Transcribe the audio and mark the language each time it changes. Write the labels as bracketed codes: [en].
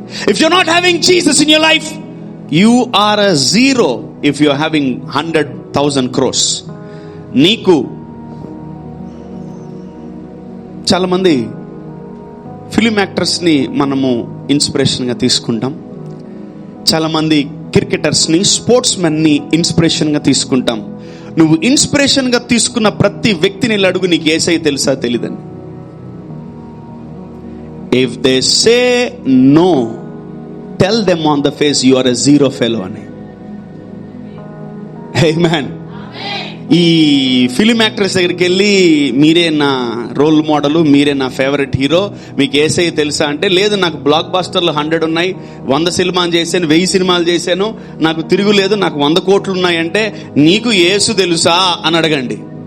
[en] If you're not having Jesus in your life, you are a zero. If you're having 100,000 crores, [te] నీకు చాలా మంది film actors ని మనము inspiration గా తీసుకుంటాం. చాలా మంది క్రికెటర్స్ ని, స్పోర్ట్స్ మెన్ ని ఇన్స్పిరేషన్ గా తీసుకుంటాం. నువ్వు ఇన్స్పిరేషన్ గా తీసుకున్న ప్రతి వ్యక్తిని అడుగు, నీకు యేసయ్య తెలుసా తెలీదని. [en] If they say no, tell them on the face, you are a zero fellow అని. Amen. [te] ఈ ఫిలిం యాక్టర్స్ దగ్గరికి వెళ్ళి, మీరే నా రోల్ మోడల్, మీరే నా ఫేవరెట్ హీరో, మీకు యేసయ్య తెలుసా అంటే, లేదు నాకు బ్లాక్ బాస్టర్లు 100 ఉన్నాయి, 100 సినిమాలు చేశాను, 1000 సినిమాలు చేశాను, నాకు తిరుగులేదు, నాకు 100 కోట్లు ఉన్నాయంటే, నీకు యేసు తెలుసా అని అడగండి.